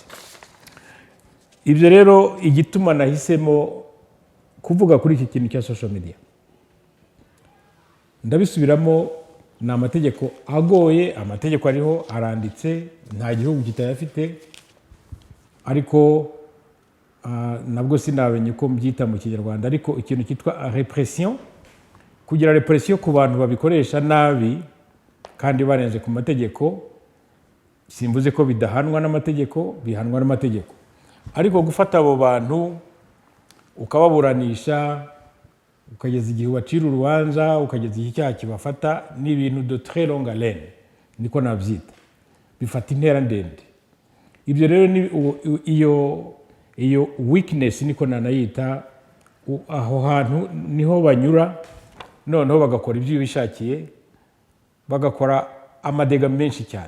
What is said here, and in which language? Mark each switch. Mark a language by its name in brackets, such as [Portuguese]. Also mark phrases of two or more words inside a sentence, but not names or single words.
[Kinyarwanda] Ibyo rero igituma nahisemo kuvuga kuri iki kintu cya [English] social media, [Kinyarwanda] ndabisubiramo, ni amategeko agoye, amategeko ariho aranditse, nta gihugu kitayafite, ariko nabwo sinamenye ko mbyita mu Kinyarwanda, ariko ikintu cyitwa repression, kugira repression ku bantu babikoresha nabi kandi barenze ku mategeko. Simvuze ko bidahanwa n'amategeko, bihanwa n'amategeko, ariko gufata abo bantu ukababuranisha, ukageza igihe ubacira urubanza, ukageza igihe icyaha kibafata, ni ibintu [French] de très longue haleine, [Kinyarwanda] niko nabyita, bifata intera ndende. Ibyo rero iyo weakness niko nanayita, aho hantu niho banyura, noneho bagakora ibyo bishakiye, bagakora amadega menshi cyane.